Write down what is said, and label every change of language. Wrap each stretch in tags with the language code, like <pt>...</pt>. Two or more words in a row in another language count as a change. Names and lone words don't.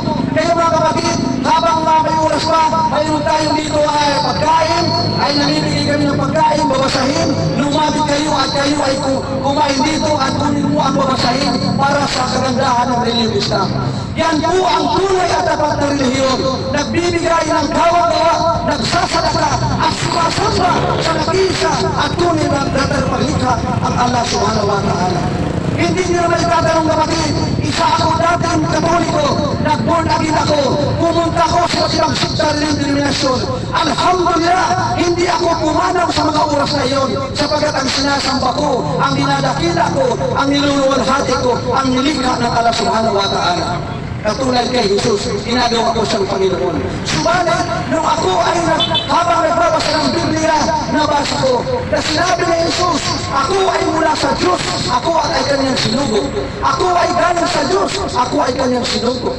<tl>Kaya mga kapatid, habang may oras pa, mayroon tayong dito ay pagkain, ay namimigay kami ng pagkain, babasahin, lumapit kayo at kayo ay kumain dito at kunin mo ang babasahin para sa kagandahan ng reliyong Islam. Yan po ang tunay at dapat na relihiyon. Nagbibigay ng gawa-gawa, nagsasalaka at sumasamba sa nag-iisa at tunay na datarpaglikha ang</tl> <ar>الله سبحانه وتعالى.</ar> <tl>Hindi nyo naman itatanong kapatid, isa ako dating Katoliko, nag-born again ako, pumunta ko sa ibang sektor ng denominasyon. Alhamdulillah, hindi ako pumanaw sa mga oras na iyon, sapagkat ang sinasamba ko, ang dinadakila ko, ang niluluwalhati ko, ang nilikha ng</tl> <ar>الله سبحانه وتعالى.</ar> <tl>Katulad kay Jesus, ginagawa ko siyang Panginoon. Subalit, nung ako ay habang nagbabasa ng Biblia, nabasa ko na sinabi ni Jesus, ako ay mula sa Diyos, ako ay kanyang sinugo. Ako ay galing sa Diyos, ako ay kanyang sinugo.</tl>